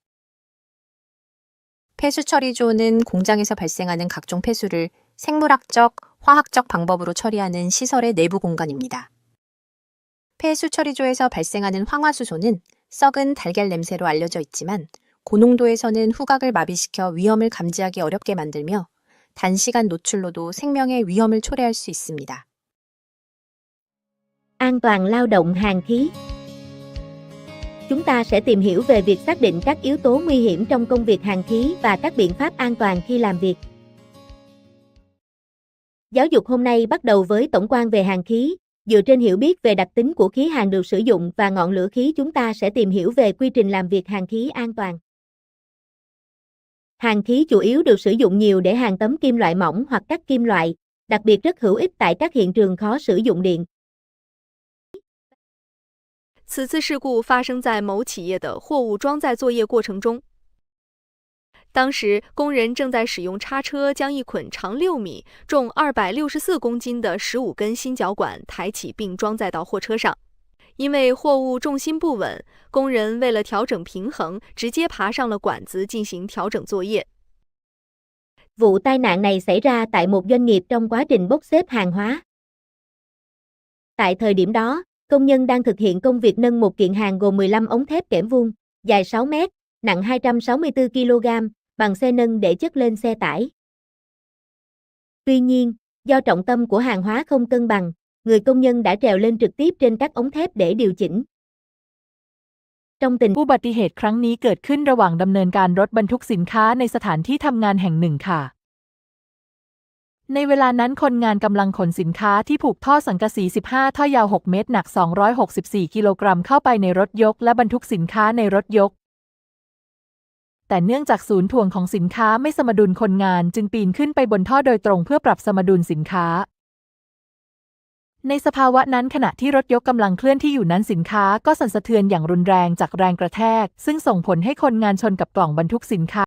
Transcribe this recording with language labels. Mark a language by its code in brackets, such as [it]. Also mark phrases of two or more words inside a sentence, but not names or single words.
[ko] 폐수처리조는 공장에서 발생하는 각종 폐수를 생물학적, 화학적 방법으로 처리하는 시설의 내부 공간입니다. 폐수처리조에서 발생하는 황화수소는 썩은 달걀 냄새로 알려져 있지만, 고농도에서는 후각을 마비시켜 위험을 감지하기 어렵게 만들며 단시간 노출로도 생명의 위험을 초래할 수 있습니다. [vi] An toàn lao động hàn khí. Chúng ta sẽ tìm hiểu về việc xác định các yếu tố nguy hiểm trong công việc hàn khí và các biện pháp an toàn khi làm việc. Giáo dục hôm nay bắt đầu với tổng quan về hàn khí. Dựa trên hiểu biết về đặc tính của khí hàn được sử dụng và ngọn lửa khí, chúng ta sẽ tìm hiểu về quy trình làm việc hàn khí an toàn. Hàn khí chủ yếu được sử dụng nhiều để hàn tấm kim loại mỏng hoặc cắt kim loại, đặc biệt rất hữu ích tại các hiện trường khó sử dụng điện. [zh] 此次事故发生在某企业的货物装载作业过程中。当时，工人正在使用叉车将一捆长6米、重264公斤的15根新脚管抬起并装载到货车上。因为货物重心不稳，工人为了调整平衡，直接爬上了管子进行调整作业。 [vi] Vụ tai nạn này xảy ra tại một doanh nghiệp trong quá trình bốc xếp hàng hóa. Tại thời điểm đó, công nhân đang thực hiện công việc nâng một kiện hàng gồm 15 ống thép kẽm vuông, dài 6 mét, nặng 264 kg, bằng xe nâng để chất lên xe tải. Tuy nhiên, do trọng tâm của hàng hóa không cân bằng, người công nhân đã trèo lên trực tiếp trên các ống thép để điều chỉnh. trong tình [th] อุบัติเหตุครั้งนี้เกิดขึ้นระหว่างดำเนินการรถบรรทุกสินค้าในสถานที่ทำงานแห่งหนึ่งค่ะ ในเวลา นั้นคนงานกำลังขนสินค้าที่ผูกท่อสังกะสี15ท่อยาว6เมตรหนัก264กิโลกรัมเข้าไปในรถยกและบรรทุกสินค้าในรถยก แต่เนื่องจากศูนย์ถ่วงของสินค้าไม่สมดุลคนงานจึงปีนขึ้นไปบนท่อโดยตรงเพื่อปรับสมดุลสินค้า ในสภาวะนั้นขณะที่รถยกกำลังเคลื่อนที่อยู่นั้นสินค้าก็สั่นสะเทือนอย่างรุนแรงจากแรงกระแทกซึ่งส่งผลให้คนงานชนกับกล่องบรรทุกสินค้า